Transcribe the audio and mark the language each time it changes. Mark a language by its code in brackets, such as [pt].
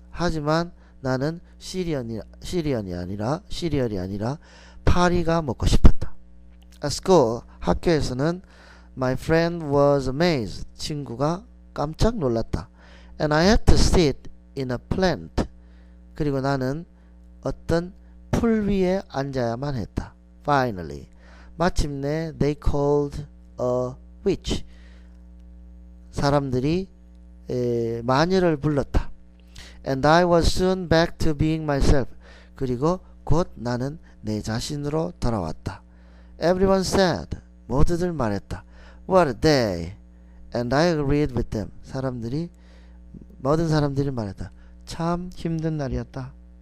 [ko] 하지만 나는 시리얼이 아니라 파리가 먹고 싶었다. [en] At school, [ko] 학교에서는 [en] my friend was amazed. [ko] 친구가 깜짝 놀랐다. [en] And I had to sit in a plant. [ko] 그리고 나는 어떤 풀 위에 앉아야만 했다. [en] Finally, [ko] 마침내 [en] they called a witch. [ko] 사람들이 마녀를 불렀다. [en] And I was soon back to being myself. [ko] 그리고 곧 나는 내 자신으로 돌아왔다. [en] Everyone said, [ko] 모두들 말했다. [en] What a day. And I agreed with them. [ko] 모든 사람들이 말했다. 참 힘든 날이었다.